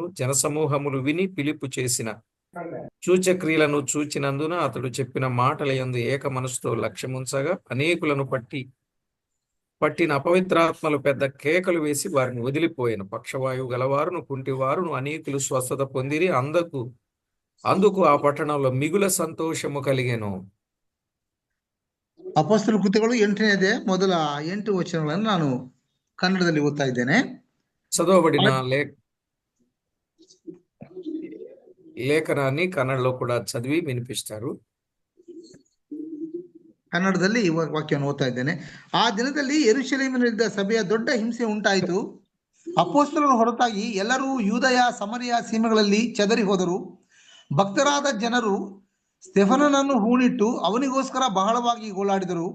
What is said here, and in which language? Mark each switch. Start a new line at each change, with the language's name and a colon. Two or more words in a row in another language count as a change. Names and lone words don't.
Telugu: జనసమూహములు విని ఫిలిప్పు చేసిన సూచక్రియలను చూచినందున అతడు చెప్పిన మాటల యందు ఏక మనసుతో లక్ష్యముంచగా అనేకులను పట్టిన అపవిత్రాత్మలు పెద్ద కేకలు వేసి వారిని వదిలిపోయాను. పక్షవాయువు గలవారును కుంటివారును అనేకులు స్వస్థత పొందిరి. అందుకు ఆ పట్టణంలో మిగుల సంతోషము కలిగెను.
Kannada: ಅಪೊಸ್ತಲ ಕೃತ್ಯಗಳು 8ನೇ ಅಧ್ಯಾಯ ಮೊದಲ 8 ವಚನಗಳನ್ನು ನಾನು ಕನ್ನಡದಲ್ಲಿ ಓದ್ತಾ ಇದ್ದೇನೆ.
Telugu: చదవబడిన లేఖనాన్ని కన్నడలో కూడా చదివి వినిపిస్తారు.
Kannada: ಕನ್ನಡದಲ್ಲಿ ಈ ವಾಕ್ಯವನ್ನು ಓದ್ತಾ ಇದ್ದೇನೆ. ಆ ದಿನದಲ್ಲಿ ಯೆರೂಸಲೇಮಿನಲ್ಲಿದ್ದ ಸಭೆಯ ದೊಡ್ಡ ಹಿಂಸೆ ಉಂಟಾಯಿತು. ಅಪೊಸ್ತಲರ ಹೊರತಾಗಿ ಎಲ್ಲರೂ ಯೂದಯ ಸಮರಿಯ ಸೀಮೆಗಳಲ್ಲಿ ಚದರಿ ಹೋದರು. ಭಕ್ತರಾದ ಜನರು ಸ್ಟೆಫನನನ್ನು ಹೂಣಿಟ್ಟು ಅವನಿಗೋಸ್ಕರ ಬಹಳವಾಗಿ ಗೋಳಾಡಿದರು.